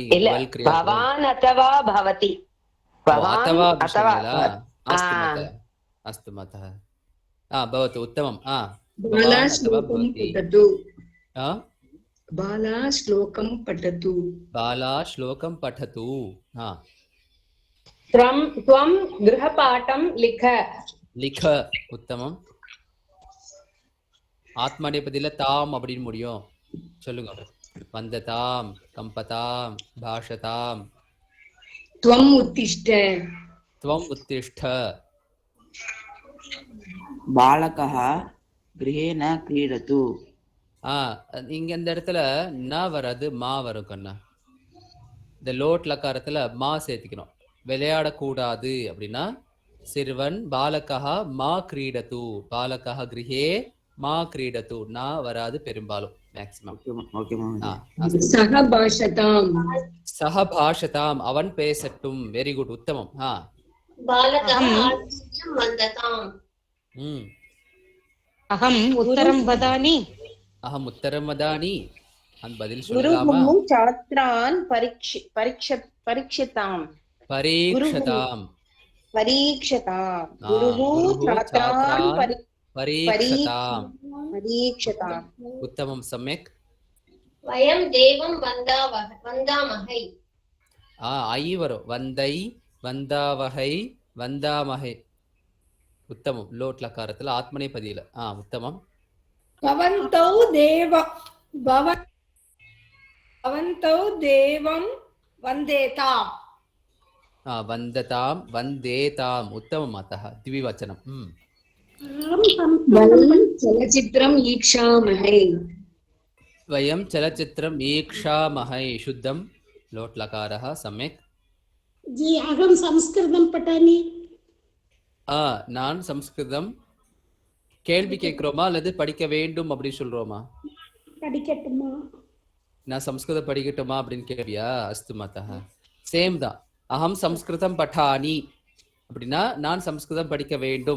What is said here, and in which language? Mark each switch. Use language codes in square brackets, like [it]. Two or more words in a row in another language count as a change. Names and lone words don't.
[sa] भवान् अथवा भवती. [ta] அத்தவா சொன்னீங்களா? [sa] अस्तु मतः. भवतु उत्तमम्. बाला श्लोकं पठतु. बाला श्लोकं पठतु. बाला श्लोकं पठतु. त्वं गृहपाठं लिख. लिख. உத்தமம். [ta] ஆத்மநேபதியில தாம் அப்படின்னு முடியும். சொல்லுங்க. [sa] वन्दताम्, कम्पताम्, भाषताम्. त्वं उत्तिष्ठ. त्वं उत्तिष्ठ. बालकः गृहे न क्रीडतु. [ta] இங்க இந்த இடத்துல ந வராது, மா வரும் கண்ணா. இந்த லோட் லக்காரத்துல மா சேர்த்துக்கணும். விளையாடக்கூடாது அப்படின்னா சிறுவன் [sa] बालकः मा क्रीडतु. बालकः गृहे मा क्रीडतु. [ta] நா வராது பெரும்பாலும், மேக்ஸிமம். [sa] सहभाषताम्. [ta] சஹபாஷதாம், அவன் பேசட்டும். [en] very good, [ta] உத்தமம். [sa] अहम् उत्तरम् वदामि. अहम् उत्तरम् वदामि. [ta] அந்த பதில் சொல்லலாமா? [sa] छात्रान् परीक्षताम्. परीक्षताम्. परीक्षताम्. गुरुः छात्रान् परीक्षताम्. परीक्षताम्. उत्तमं, सम्यक्. वयं देवं वन्दामहे. [ta] ஐ வரும். [sa] वन्दै, वन्दावहै, वन्दामहै. [ta] உத்தமம். லோட் லகாரத்துல ஆத்மநேபதியில. உத்தமம். [sa] भवन्तौ देवम् वन्देताम्. वन्दताम्, वन्देताम्. उत्तमम् मातः. द्विवचनम्. चलचित्रम् ईक्षामहे. वयं चलचित्रम् ईक्षामहे. शुद्धं लोट् लकारः. सम्यक्. जी अहं संस्कृतं पठामि. [ta] நான் சம்ஸ்கிருதம் கேள்வி கேட்கிறோமா அல்லது படிக்க வேண்டும் அப்படின்னு சொல்றோமா? படிக்கட்டுமா? நான் சம்ஸ்கிருதம் படிக்கட்டுமா அப்படின்னு கேள்வியா? [sa] अस्तु मातः. [ta] சேம் தான். [sa] अहं संस्कृतं पठानि [ta] அப்படின்னா நான் சம்ஸ்கிருதம் படிக்க வேண்டும்.